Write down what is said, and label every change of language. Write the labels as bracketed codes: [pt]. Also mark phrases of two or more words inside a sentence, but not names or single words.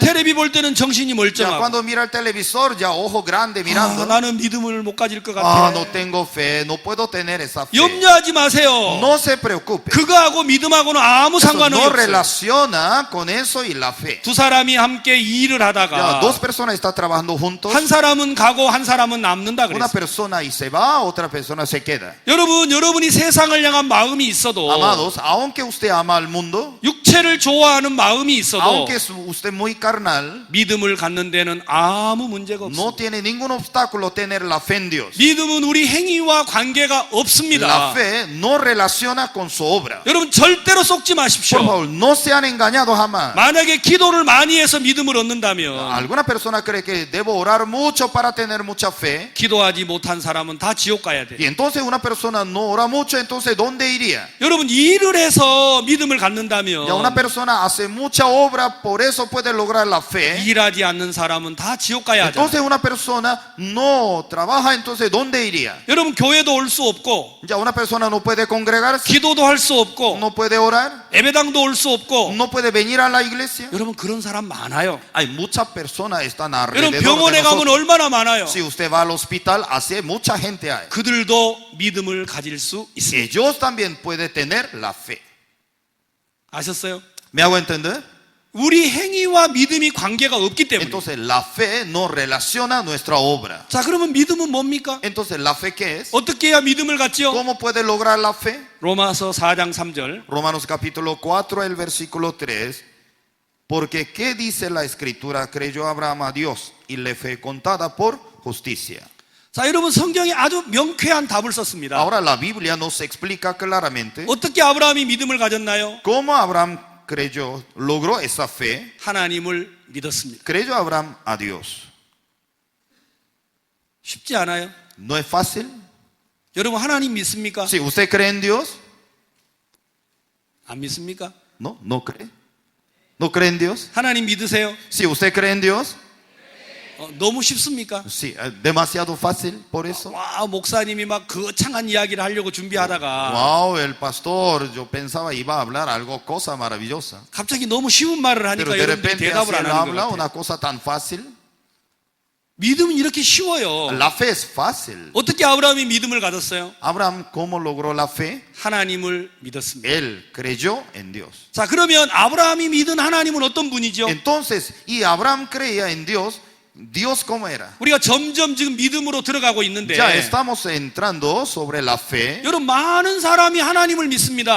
[ko] 텔레비 볼 때는 정신이 [es] Ya [ko] 멀쩡하고 [es] cuando mira el televisor, ya ojo grande mirando. [ko] 나는 믿음을 못 가질 것 [es] Ah, [ko] 같아. [es] no tengo fe, no puedo tener esa fe. [ko] 염려하지 마세요. [es] No se preocupe. [ko] 그거하고 믿음하고는 아무 [es] Eso [ko] 상관이 [es] no [ko] 없어요. [es] relaciona con eso y la fe. [ko] 두 사람이 함께 일을 [es] Ya, [ko] 하다가 [es] dos personas están trabajando juntos. [ko] 한 사람은 가고 한 사람은 남는다 [es] Una [ko] 그랬어요. [es] persona y se va, otra persona se queda. [ko] 여러분이 세상을 향한 마음이 있어도 [es] Amados, aunque usted ama al mundo, [ko] 육체를 좋아하는 마음이 있어도 [es] aunque es usted muy carnal, [ko] 믿음을 갖는 데는 아무 문제가 [es] no [ko] 없어요. [es] tiene ningún obstáculo tener la fe en Dios. [ko] 믿음은 우리 행위와 관계가 [es] La [ko] 없습니다. [es] fe no relaciona con su obra. [ko] 여러분 절대로 속지 [es] Por [ko] 마십시오. [es] favor, no sean engañados jamás. [ko] 만약에 기도를 많이 해서 믿음을 얻는다면 [es] Alguna persona cree que debo orar mucho para tener mucha fe. [ko] 기도하지 못한 사람은 다 지옥 가야 돼. [es] Y entonces una persona no ora mucho, entonces ¿dónde iría? [ko] 여러분 일을 해서 믿음을 [es] Ya [ko] 갖는다면 [es] una persona hace mucha obra, por eso puede lograr la fe. [ko] 일하지 않는 사람은 다 지옥 가야 하잖아요. [es] Entonces una persona no trabaja, entonces ¿dónde iría? [ko] 여러분 교회도 올 수 없고 [es] Ya una persona no puede congregarse, [ko] 기도도 할 수 없고 [es] no puede orar. [ko] 예배당도 올 수 없고. [es] no puede venir a la iglesia. [ko] 여러분 그런 사람 많아요. [es] Hay muchas personas están [ko] 여러분 [es] alrededor de [ko] 병원에 가면 [es] nosotros. [ko] 얼마나 많아요. [es] Si usted va al hospital, hace mucha gente hay. [ko] 그들도 믿음을 가질 수 있습니다. [es] Ellos también pueden tener la fe. [ko] 아셨어요? [es] ¿Me hago entender? [ko] 우리 행위와 믿음이 관계가 없기 때문에. [es] Entonces la fe no relaciona nuestra obra. [ko] 자, 그러면 믿음은 뭡니까? [es] Entonces la fe, ¿qué es? [ko] 어떻게 해야 믿음을 갖지요? [es] ¿Cómo puede lograr la fe? [ko] 로마서 4장 3절. [es] Romanos capítulo 4, el versículo 3. Porque ¿qué dice la escritura? Creyó Abraham a Dios y le fue contada por justicia. [ko] 자, 여러분 성경에 아주 명쾌한 답을 썼습니다. [es] Ahora la Biblia nos explica claramente [ko] 어떻게 아브라함이 믿음을 가졌나요? [es] cómo Abraham creyó, logró esa fe. [ko] 하나님을 믿었습니다. [es] Creyó Abraham a Dios. [ko] 쉽지 않아요? [es] ¿No es fácil? [ko] 여러분 하나님 믿습니까? [es] Si usted cree en Dios, [ko] 안 믿습니까? [es] no, no cree. ¿No cree en Dios? [ko] 하나님 믿으세요? [es] Si usted cree en Dios, [ko] 너무 쉽습니까? [es] sí, demasiado fácil por eso. [ko] 와, 목사님이 막 거창한 이야기를 하려고 준비하다가 [es] Wow, el pastor, yo pensaba iba a hablar algo, cosa maravillosa. [ko] 갑자기 너무 쉬운 말을 [es] Pero [ko] 하니까 [es] de [ko] 여러분들이 [es] repente [ko] 대답을 [es] así [ko] 안 [es] él [ko] 하는 [es] habla [ko] 것 [es] una [ko] 같아요. [es] cosa tan fácil. [ko] 믿음은 이렇게 쉬워요. [es] La fe es fácil. [ko] 어떻게 아브라함이 믿음을 가졌어요? [es] Abraham, ¿cómo logró la fe? [ko] 하나님을 믿었습니다. [es] Él creyó en Dios. [ko] 자, 그러면 아브라함이 믿은 하나님은 어떤 분이죠? [es] Entonces, y Abraham creía en Dios. ¿Dios cómo era? [ko] 우리가 점점 지금 믿음으로 들어가고 있는데 [es] Ya estamos entrando sobre la fe. [ko] 여러분 많은 사람이 하나님을 믿습니다.